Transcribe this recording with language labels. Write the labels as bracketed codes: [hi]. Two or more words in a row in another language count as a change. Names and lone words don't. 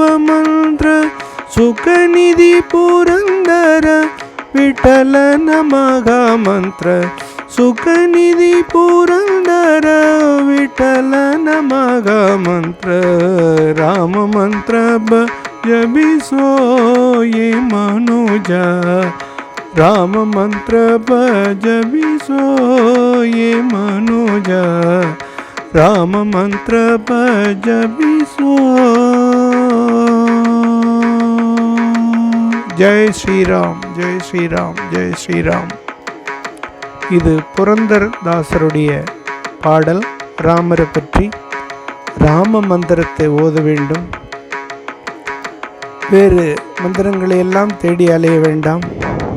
[kn] ಮಂತ್ರ, ಸುಖನಿಧಿ ಪುರಂದರ ವಿಠಲನ ಮಗ ಮಂತ್ರ, ಸುಖನಿಧಿ ಪುರಂದರ ವಿಠಲನ ಮಗ ಮಂತ್ರ, ರಾಮ ಮಂತ್ರ ಜಪಿಸೋ ಯೇ ಮನುಜ, ರಾಮ ಮಂತ್ರ ಜಪಿಸೋ ಯೇ ಮನುಜ, ರಾಮ ಮಂತ್ರ ಜಪಿಸೋ. ಜೈ ಶ್ರೀರಾಮ್, [ta] ஜெய் ஸ்ரீராம், ஜெய் ஸ்ரீராம். இது புரந்தரதாசருடைய பாடல். ராமரை பற்றி ராம மந்திரத்தை ஓத வேண்டும், வேறு மந்திரங்களை எல்லாம் தேடி அலைய வேண்டாம்.